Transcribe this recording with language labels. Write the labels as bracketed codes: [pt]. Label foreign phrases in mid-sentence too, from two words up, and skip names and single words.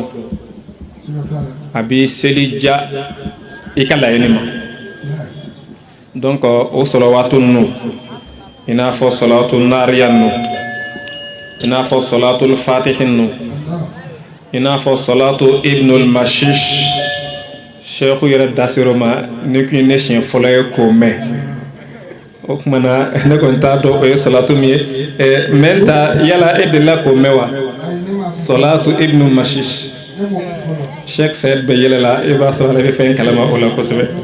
[bm] a b'i seli ja i ka laɲini ma donc o salawatu ninnu i n'a fɔ salatu nariya ninnu i n'a fɔ salatul fatihi ninnu i n'a fɔ salatu ibnul mashish sheikhu yɛrɛ dasiro ma ni kun ye ne siɲɛ fɔlɔ ye k'o mɛn o tuma na ne kɔni t'a dɔn o ye salatu min ye mɛ ta yala e delila k'o mɛn wa salatu ibnul mashish sheikh Said bɛ yɛlɛ la i b'a sɔrɔ ale bɛ fɛn kalama o la kosɛbɛ